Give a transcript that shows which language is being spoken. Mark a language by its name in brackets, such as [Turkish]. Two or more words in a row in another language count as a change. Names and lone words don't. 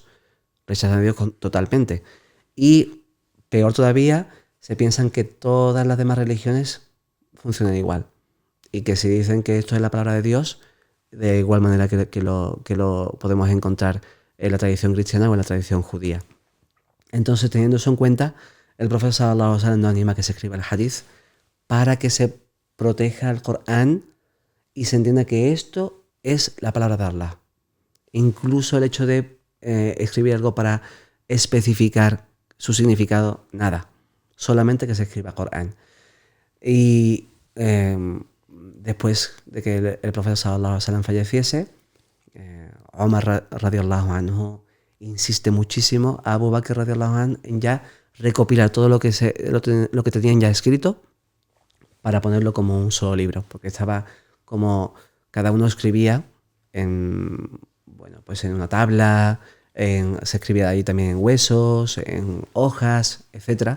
[Spanish] Rechazan a Dios totalmente. Y peor todavía, se piensan que todas las demás religiones funcionan igual. Y que si dicen que esto es la palabra de Dios, de igual manera que lo podemos encontrar en la tradición cristiana o en la tradición judía. Entonces, teniendo eso en cuenta, el profeta [Arabic] صلى الله عليه وسلم [Spanish] nos anima a que se escriba el hadith para que se proteja el Corán y se entienda que esto es la palabra de Allah. Incluso el hecho de escribir algo para especificar su significado, nada. Solamente que se escriba Corán. Y después de que el profeta [Arabic] صلى الله عليه وسلم [Spanish] falleciese, Omar [Arabic] رضي الله عنه [Spanish] insiste muchísimo a Abu Bakr [Arabic] رضي الله عنه [Spanish] en ya recopilar todo lo que tenían ya escrito para ponerlo como un solo libro, porque estaba como cada uno escribía en una tabla, se escribía ahí también en huesos, en hojas, etc.